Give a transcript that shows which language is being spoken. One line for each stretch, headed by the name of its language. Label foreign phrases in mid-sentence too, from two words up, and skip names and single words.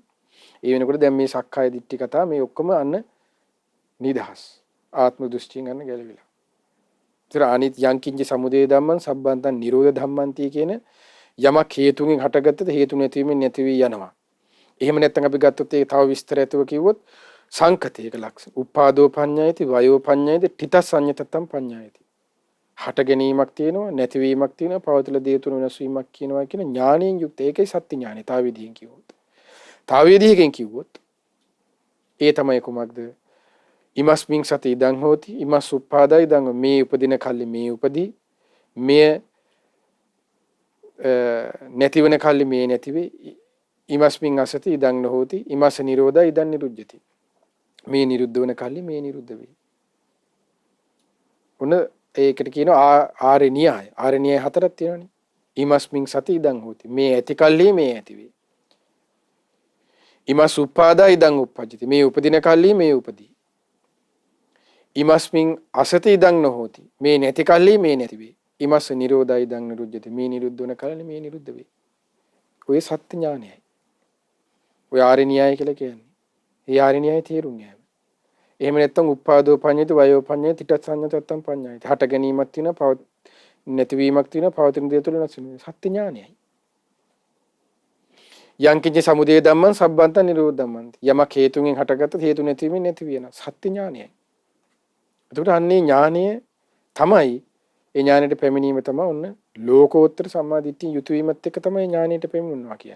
Sinhala: ඒ වෙනකොට දැන් මේ සක්කාය දිට්ඨි කතා මේ ඔක්කොම අන්න නිදහස්. ආත්ම දෘෂ්ටියෙන් ගන්න ගැලවිලා. ඒතර අනිත්
Pali: යංකින්ජ සමුදය ධම්මං සම්බන්තං නිරෝධ ධම්මන්ති
Sinhala: කියන යමක් හේතුන්ගෙන් හටගත්තද හේතු නැතිවීමෙන් නැති වී යනවා. එහෙම නැත්නම් අපි ගත්තොත් ඒක තව විස්තර ඇතුව කිව්වොත් සංකතයක ලක්ෂණ.
Pali: උපාදෝ පඤ්ඤායති වයෝ පඤ්ඤායති තිතස්සඤ්ඤතත්තම් පඤ්ඤායති.
Sinhala: හට ගැනීමක් තියෙනවා නැතිවීමක් තියෙනවා පවතින දේ තුන වෙනස් වීමක් කියනවා කියන ඥාණයෙන් යුක්ත. ඒකයි සත්‍ය ඥානය. තව විදිහකින් කිව්වොත්. තව විදිහකින් කිව්වොත් ඒ තමයි කුමක්ද?
Pali: ඉමස්මින් සති ඉදං හෝති ඉමස් උපාදා ඉදං
Sinhala: මේ උපදින කල්ලි මේ උපදී මේ නැතිවන කල්ලි මේ නැතිවේ
Pali: ඉමස්මින් අසති ඉදං නොහෝති ඉමස් නිරෝධා ඉදං නිරුද්ධති
Sinhala: මේ නිරුද්ධ වන කල්ලි මේ නිරුද්ධ වේ. උන ඒකට කියනවා ආර්ය න්‍යාය. ආර්ය න්‍යාය හතරක් තියෙනවානේ.
Pali: ඉමස්මින් සති ඉදං හෝති
Sinhala: මේ ඇති කල්ලි මේ ඇති වේ.
Pali: ඉමස් උපාදා ඉදං උප්පජ්ජති
Sinhala: මේ උපදින කල්ලි මේ උපදී.
Pali: ඉමස්මින් අසති ඉදං නොහෝති
Sinhala: මේ නැති කල්ලි මේ නැති වේ.
Pali: ඉමස් නිරෝධා ඉදං නිරුද්ධති
Sinhala: මේ නිරුද්ධ වන කල්ලි මේ නිරුද්ධ වේ. ඔය සත්‍ය ඥානයයි. ඔය ආර්ය න්‍යාය කියලා කියන්නේ. ඒ ආර්ය න්‍යාය තේරුම් ගන්න. එහෙම නැත්නම්
Pali: උපාදෝ පඤ්ඤායති වයෝ පඤ්ඤායති තිතස්සඤ්ඤතත්තම් පඤ්ඤායති.
Sinhala: හට ගැනීමක් තියෙනවා නැතිවීමක් තියෙනවා පවතින දේ තුළ නැසෙන සත්‍ය ඥානයයි.
Pali: යංකින්ච සමුදය ධම්මං සබ්බන්තං නිරෝධ ධම්මන්ති.
Sinhala: යමක් හේතුන්ගෙන් හටගත්ත හේතු නැතිවීමෙන් නැති වෙනවා. සත්‍ය ඥානයයි. එතකොට අන්නේ ඥානය තමයි ඒ ඥානෙට පැමිණීම තමයි ඔන්න ලෝකෝත්තර සම්මාදිට්ඨිය යුතු වීමත් එක්ක තමයි ඥානෙට පැමිණෙනවා කියන්නේ.